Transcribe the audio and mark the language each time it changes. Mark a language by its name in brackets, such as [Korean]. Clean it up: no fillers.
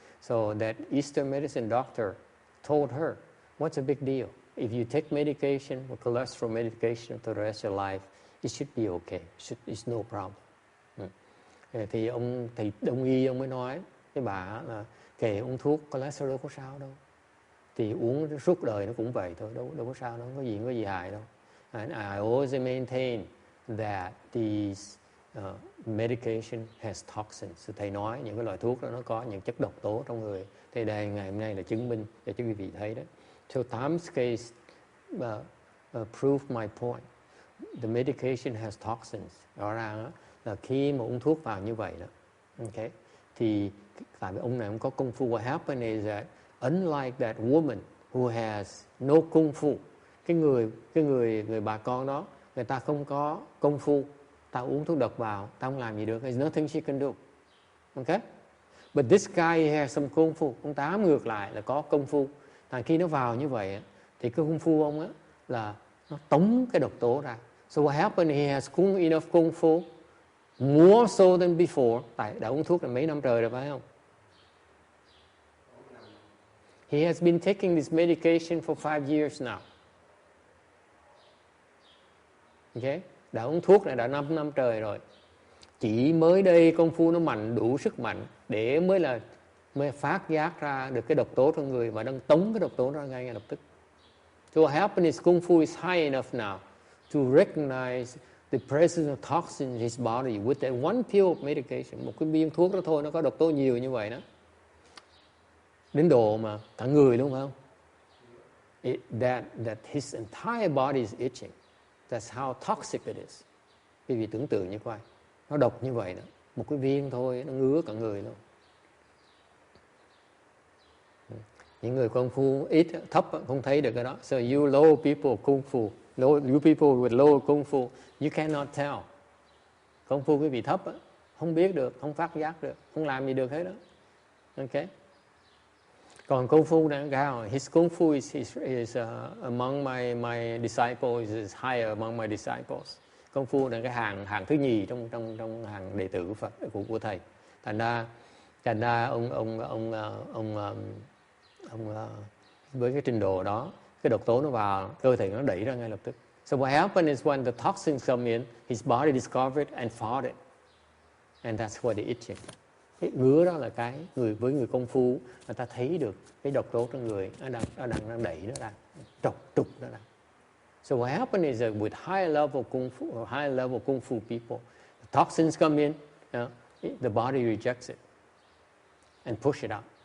[English] So that Eastern medicine doctor told her, what's a big deal? If you take medication, or cholesterol medication for the rest of your life, it should be okay. It's no problem. [Vietnamese] Thì ông thầy đông y ông mới nói với bà là kể uống thuốc cholesterol có sao đâu, thì uống suốt đời nó cũng vậy thôi, đâu có sao đâu, không có gì hại đâu. [English] And I always maintain that these medication has toxins. [Vietnamese] So thầy nói những cái loại thuốc đó nó có những chất độc tố trong người. Thì đây ngày hôm nay là chứng minh để cho quý vị thấy đó. [English] So Tom's case proved my point. The medication has toxins. [Vietnamese] Rõ ràng là khi mà uống thuốc vào như vậy đó, okay, thì tại vì ông này không có công phu. [English] What happened is that unlike that woman who has no [Vietnamese] công phu, cái người bà con đó, người ta không có công phu, ta uống thuốc độc vào, ta không làm gì được. [English] There's nothing she can do. Okay? But this guy he has some công phu. [Vietnamese] Ông Tám ngược lại là có công phu. Thành khi nó vào như vậy thì cái công phu ông á là nó tống cái độc tố ra. [English] So what happened, he has enough công phu, more so than before. [Vietnamese] Tại đã uống thuốc là mấy năm trời rồi phải không? [English] He has been taking this medication for 5 years now. Okay? [Vietnamese] Đã uống thuốc này đã 5 năm trời rồi. Chỉ mới đây công phu nó mạnh, đủ sức mạnh để mới phát giác ra được cái độc tố trong người và đang tống cái độc tố ra ngay lập tức. [English] So what happened is công phu is high enough now to recognize the presence of toxins in his body with that one pill of medication. [Vietnamese] Một cái viên thuốc đó thôi nó có độc tố nhiều như vậy đó. Đến độ mà cả người đúng không? [English] That his entire body is itching. That's how toxic it is. [Vietnamese] Quý vị tưởng tượng như vậy. Nó độc như vậy đó. Một cái viên thôi nó ngứa cả người luôn. Những người công phu ít thấp không thấy được cái đó. [English] So you low people kung fu, you people with low kung fu, you cannot tell. [Vietnamese] Công phu quý vị thấp không biết được, không phát giác được, không làm gì được hết đó. [English] Okay. [Vietnamese] Còn công phu này cao, [English] his kung fu is among my disciples, is higher among my disciples. [Vietnamese] Công phu là cái hàng thứ nhì trong hàng đệ tử Phật của thầy. Thành ra ông với cái trình độ đó, cái độc tố nó vào cơ thể nó đẩy ra ngay lập tức. [English] So what happened is when the toxins come in, his body discovered and fought it, and that's why the itching. [Vietnamese] Cái ngứa đó là cái với người công phu người ta thấy được cái độc tố trong người nó đang đẩy nó ra, trục nó ra. [English] So what happened is that with high level kung fu people, the toxins come in, the body rejects it and push it out.